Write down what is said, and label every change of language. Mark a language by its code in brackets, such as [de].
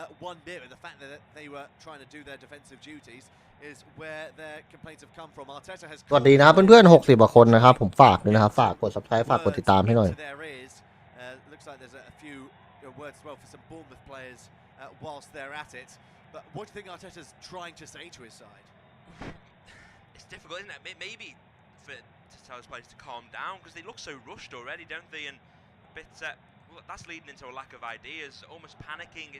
[en] one bit, but the fact that they were trying to do their defensive duties is where their complaints have come from. Arteta has [th] สวัสดีนะครับเพื่อนๆ60กว่าคนนะครับผมฝากด้วยนะครับฝากกด Subscribe ฝากกดติดตามให้หน่อย [en] looks like there's a few words as well for some Bournemouth players whilst they're at it. But what do you think Arteta's trying to say to his side? It's difficult, isn't it? Maybe to tell his players to calm down because they look so rushed already, don't they? And a bit that's leading into a lack of ideas, almost panicking.